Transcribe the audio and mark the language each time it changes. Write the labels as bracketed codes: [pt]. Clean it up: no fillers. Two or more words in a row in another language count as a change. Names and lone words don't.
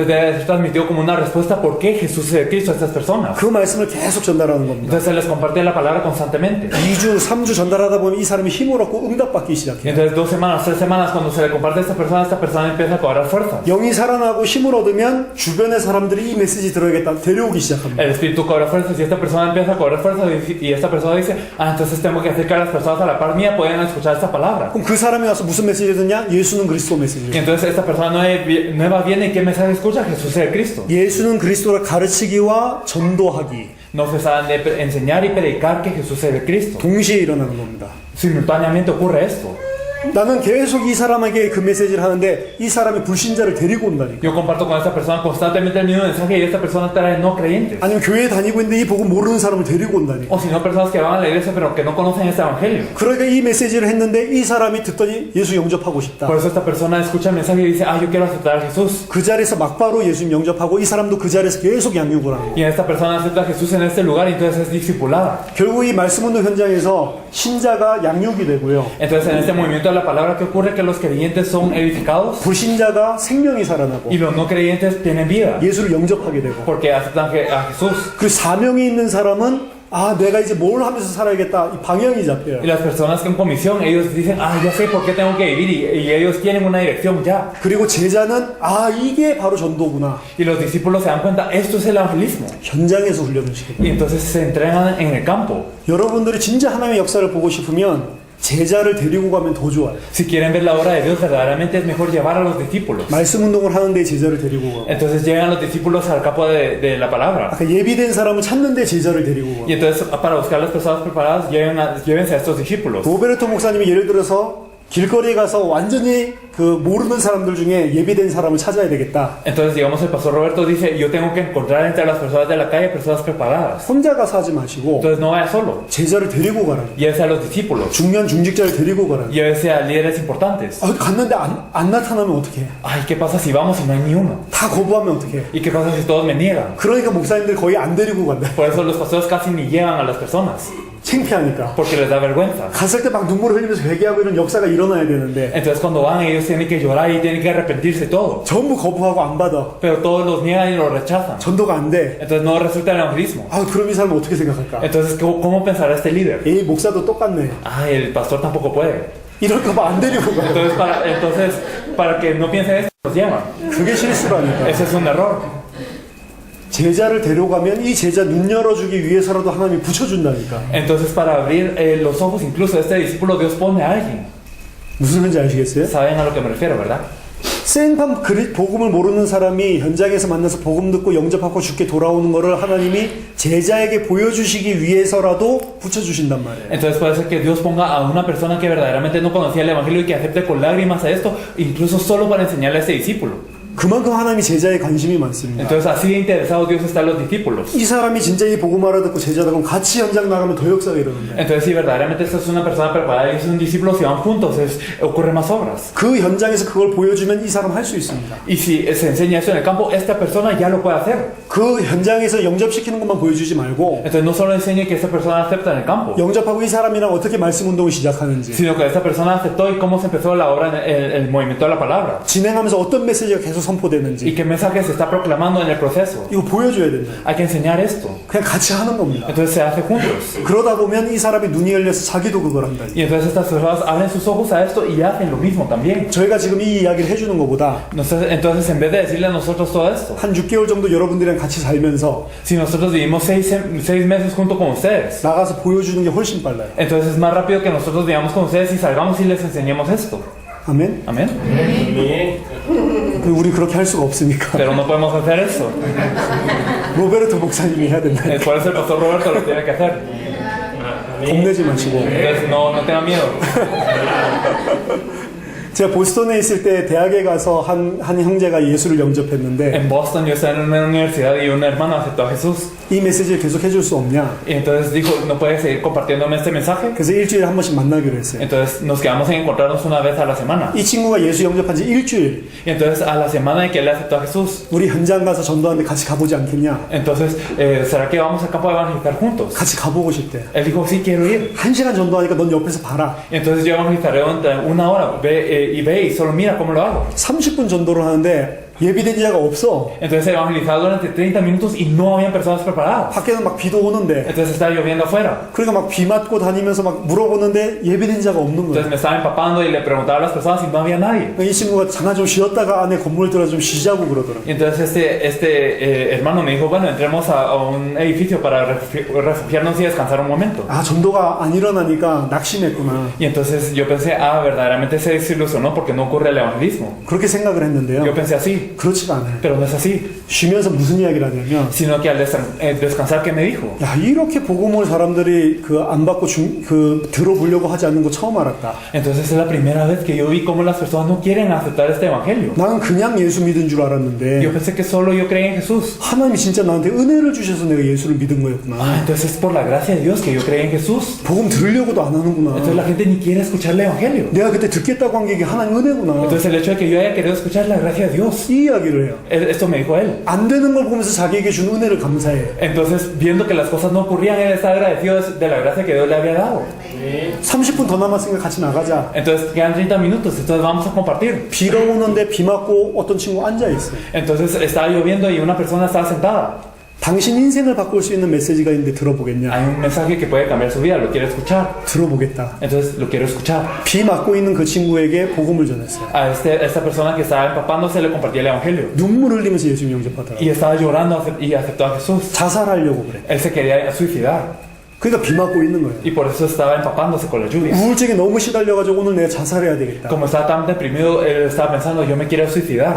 [es] Entonces debe ser transmitido como una respuesta por qué Jesús es el Cristo a estas personas. [ko] 그 말씀을 계속 전달하는 겁니다. [es] Entonces se les comparte la palabra constantemente. [ko] 2주, 3주 전달하다 보면 이 사람이 힘을 얻고 응답받기 Y 시작해요. [es] entonces 2 semanas, 3 semanas, cuando se le comparte a esta persona empieza a cobrar fuerza. [ko] 영이 살아나고 힘을 얻으면 주변의 사람들이 이 메시지 들어야겠다 데려오기 시작합니다. [es] El espíritu cobra fuerza. Si esta persona empieza a cobrar fuerza y esta persona dice, entonces tengo que hacer que las personas a la par mía puedan escuchar esta palabra. [ko] 그럼 그 사람이 와서 무슨 메시지를 듣냐? 예수는 그리스도 Y 메시지. [es] entonces esta persona nueva viene y ¿qué mensaje escucha? Jesús es el Cristo. [ko] 예수는 그리스도를 가르치기와 전도하기 [es] No se saben de enseñar y predicar que Jesús es el Cristo. [ko] 동시에 일어나는 겁니다. [es] Simultáneamente ocurre esto. [ko] 나는 계속 이 사람에게 그 메시지를 하는데 이 사람이 불신자를 데리고 온다니까. [es] Yo comparto con esta persona constantemente el mismo mensaje y esta persona trae no creyentes. [ko] 아니면 교회에 다니고 있는데 이 복음 모르는 사람을 데리고 온다니까. [es] O si no, personas que van a la iglesia pero que no conocen este evangelio. [ko] 그러니까 이 메시지를 했는데 이 사람이 듣더니 예수 영접하고 싶다. [es] Por eso esta persona escucha el mensaje y dice, yo quiero aceptar a Jesús. [ko] 그 자리에서 막바로 예수님 영접하고 이 사람도 그 자리에서 계속 양육을 하는 거예요. [es] Y esta persona acepta a Jesús en este lugar y entonces es discipulada. [ko] 결국 이 말씀 운동 현장에서 신자가 양육이 되고요. [es] Entonces en este movimiento de la palabra, ¿qué ocurre? Que los creyentes son edificados [ko] 불신자가 생명이 살아나고 [es] y los no creyentes tienen vida [ko] 예수를 영접하게 되고 [es] porque aceptan a Jesús. [ko] 그 사명이 있는 사람은 내가 이제 뭘 하면서 살아야겠다 이 방향이 잡혀요. [es] Y las personas con comisión, ellos dicen, ya sé por qué tengo que vivir y ellos tienen una dirección ya. [ko] 그리고 제자는 이게 바로 전도구나. [es] Y los discípulos se dan cuenta, esto es el evangelismo. [ko] 현장에서 훈련을 시킵니다. [es] Y entonces se entrenan en el campo. [ko] 여러분들이 진짜 하나님의 역사를 보고 싶으면 제자를 데리고 가면 더 좋아요. [es] Si quieren ver la obra de Dios, verdaderamente es mejor llevar a los discípulos. [ko] 말씀 운동을 하는데 제자를 데리고 가고 [es] Entonces llegan los discípulos al campo de la palabra. [ko] 아까 예비된 사람을 찾는데 제자를 데리고 가고 [es] Y entonces para buscar las personas preparadas, llévense a estos discípulos. [ko] 로베르토 목사님이 예를 들어서 길거리에 가서 완전히 그 모르는 사람들 중에 예비된 사람을 찾아야 되겠다. [es] Entonces, digamos, el pastor Roberto dice, yo tengo que encontrar entre las personas de la calle personas preparadas. [ko] 혼자 가서 하지 마시고 [es] Entonces no vaya solo. [ko] 제자를 데리고 가라. [es] Llévese a los discípulos. [ko] 중요한 중직자를 데리고 가라. [es] Llévese a líderes importantes. [ko] 갔는데 안 나타나면 어떡해? [es] ¿Qué pasa si vamos y no hay ni uno? [ko] 다 거부하면 어떡해? [es] ¿Y qué pasa si todos me niegan? [ko] 그러니까 목사님들 거의 안 데리고 간다. [es] Por eso los pastores casi ni llevan a las personas. [ko] 창피하니까. [es] Porque les da vergüenza. [ko] 갔을 때 막 눈물을 흘리면서 회개하고 이런 역사가 일어나야 되는데 [es] Entonces cuando van ellos tienen que llorar y tienen que arrepentirse y todo. [ko] 전부 거부하고 안 받아. [es] Pero todos los niegan y los rechazan. [ko] 전도가 안 돼. [es] Entonces no resulta el evangelismo. [ko] 그럼 이 사람은 어떻게 생각할까? [es] Entonces, ¿cómo pensará este líder? [ko] 목사도 똑같네. [es] El pastor tampoco puede. [ko] 이럴까봐 안 데리고 가. [es] Entonces, para que no piensen esto, los llevan. [ko] 그게 실수라니까. [es] Ese es un error. [ko] 제자를 데려가면 이 제자 눈 열어주기 위해서라도 하나님이 붙여준다니까. [es] Entonces, para abrir los ojos incluso de este discípulo, Dios pone a alguien. [ko] 무슨 말인지 아시겠어요? [es] Saben a lo que me refiero, ¿verdad? [ko] 생판 복음을 모르는 사람이 현장에서 만나서 복음 듣고 영접하고 죽게 돌아오는 거를 하나님이 제자에게 보여주시기 위해서라도 붙여주신단 말이에요. [es] Entonces puede ser que Dios ponga a una persona que verdaderamente no conocía el evangelio y que acepte con lágrimas a esto, incluso solo para enseñarle a este discípulo. [ko] 그만큼 하나님이 제자에 관심이 많습니다. [es] Entonces así de interesado Dios está en los discípulos. [ko] 이 사람이 진짜 이 복음 알아듣고 제자다 그럼 같이 현장 나가면 더 역사가 일어납니다. [es] Entonces si verdaderamente esta es una persona preparada y es un discípulo, si van juntos ocurren más obras. [ko] 그 현장에서 그걸 보여주면 이 사람 할 수 있습니다. [es] Y si se enseña eso en el campo, esta persona ya lo puede hacer. [ko] 그 현장에서 영접시키는 것만 보여주지 말고 [es] Entonces no solo enseñe que esta persona acepta en el campo, [ko] 영접하고 이 사람이랑 어떻게 말씀 운동을 시작하는지 [es] sino que esta persona aceptó y cómo se empezó la obra, el movimiento de la palabra. [ko] 진행하면서 어떤 메시지가 계속 Y 선포되는지 [es] qué mensaje se está proclamando en el proceso. [ko] 이거 보여줘야 된다. [es] Hay que enseñar esto. [ko] 그냥 같이 하는 겁니다. [es] Entonces se hace juntos. [ko] 그러다 보면 이 사람이 눈이 열려서 자기도 그걸 한다. [es] Y entonces estas personas abren sus ojos a esto y hacen lo mismo también. [ko] 저희가 지금 이 이야기를 해주는 것보다 [es] Entonces en vez de decirle a nosotros todo esto, [ko] 한 6개월 정도 여러분들이랑 같이 살면서 [es] Si nosotros vivimos 6 meses junto con ustedes, [ko] 나가서 보여주는 게 훨씬 빨라요. [es] entonces es más rápido que nosotros vivamos con ustedes y salgamos y les enseñemos esto. [ko] 아멘. [es] Amén. [ko] 우리 그렇게 할 수가 없으니까 [es] Pero no podemos hacer eso. [ko] 로베르토 목사님이 해야 된다. [es] Por eso el pastor Roberto lo tiene que hacer. [ko] 겁내지 마시고. [es] Entonces no tenga miedo. [ko] 제가 보스턴에 있을 때 대학에 가서 한 형제가 예수를 영접했는데 [es] En Boston yo estaba en una universidad y un hermano aceptó a Jesús. [ko] 이 메시지를 계속 해줄 수 없냐? [es] Y entonces dijo, ¿no puedes seguir compartiéndome este mensaje? [ko] 그래서 일주일에 한 번씩 만나기로 했어요. [es] Entonces nos quedamos en encontrarnos una vez a la semana. [ko] 이 친구가 예수 영접한 지 일주일. [es] Y entonces a la semana en que él aceptó a Jesús, [ko] 우리 현장 가서 전도하는데 같이 가보지 않겠냐? [es] entonces, ¿será que vamos al campo a evangelizar juntos? [ko] 같이 가보고 싶대. [es] Él dijo, sí, quiero ir. [ko] 1시간 전도하니까 넌 옆에서 봐라. [es] Y entonces yo evangelizaré durante una hora, ve y solo mira cómo lo hago. [ko] 30분 전도를 하는데 예비된 자가 없어. [es] Entonces evangelizaba durante 30 minutos y no habían personas preparadas. [ko] 밖에는 막 비도 오는데. [es] Entonces estaba lloviendo afuera. [ko] 그러니까 막 비 맞고 다니면서 막 물어보는데 예비된 자가 없는 Entonces 거야. [es] me estaba empapando y le preguntaba a las personas y no había nadie. [ko] 이 친구가 잠깐 좀 쉬었다가 안에 건물 들어서 좀 쉬자고 그러더라고. [es] Y entonces hermano me dijo, bueno, entremos a un edificio para refugiarnos y descansar un momento. [ko] 아, 전도가 안 일어나니까 낙심했구나. [es] Y entonces yo pensé, verdaderamente se desilusionó porque no ocurre el evangelismo. [ko] 그렇게 생각을 했는데요. [es] Yo pensé así, [ko] 그렇지가 않아요. [es] pero no es así. [ko] 쉬면서 무슨 이야기를 하냐면 [es] Sino que al descansar, ¿qué me dijo? [ko] 야, 이렇게 복음을 사람들이 안 받고 들어보려고 하지 않는 거 처음 알았다. [es] Entonces es la primera vez que yo vi cómo las personas no quieren aceptar este evangelio. [ko] 나는 그냥 예수 믿은 줄 Yo 알았는데 [es] pensé que solo yo creía en Jesús. [ko] 하나님이 진짜 나한테 은혜를 주셔서 내가 예수를 믿은 거였구나. [es] Entonces es por la gracia de Dios que yo creía en Jesús. [ko] 복음 들으려고도 안 하는구나. [es] Entonces la gente ni quiere escuchar el evangelio. [ko] 내가 그때 듣겠다고 한 게 하나님 은혜구나. [es] Entonces el hecho de que yo haya querido escuchar la gracia de Dios, [ko] 이 이야기를 해요. [es] esto me dijo él. [ko] 안 되는 걸 보면서 자기에게 준 은혜를 감사해. [es] Entonces viendo que las cosas no ocurrían, él está agradecido de la gracia que Dios le había dado. [ko] 30분 더 남았으니까 같이 나가자. [es] Entonces quedan 30 minutos, entonces vamos a compartir. [ko] 비가 오는데 비 맞고 어떤 친구 앉아 있어요. [es] Entonces estaba lloviendo y una persona estaba sentada. [ko] 당신 인생을 바꿀 수 있는 메시지가 있는데 들어보겠냐? [es] Hay un mensaje que puede cambiar su vida, ¿lo quiere escuchar? [ko] 들어보겠다. [es] Entonces lo quiero escuchar. [ko] 비 맞고 있는 그 친구에게 복음을 전했어요. [es] A esta persona que estaba empapándose le compartí el evangelio. [ko] 눈물 흘리면서 예수 영접하더라고요. [es] Y estaba llorando y aceptó a Jesús. [ko] 자살하려고 그래. [es] Él se quería suicidar. [ko] 그러니까 비 맞고 있는 거예요. [es] Y por eso estaba empapándose con la lluvia. [ko] 우울증에 너무 시달려가지고 오늘 내가 자살해야 되겠다. [es] Como estaba tan deprimido, él estaba pensando, yo me quiero suicidar.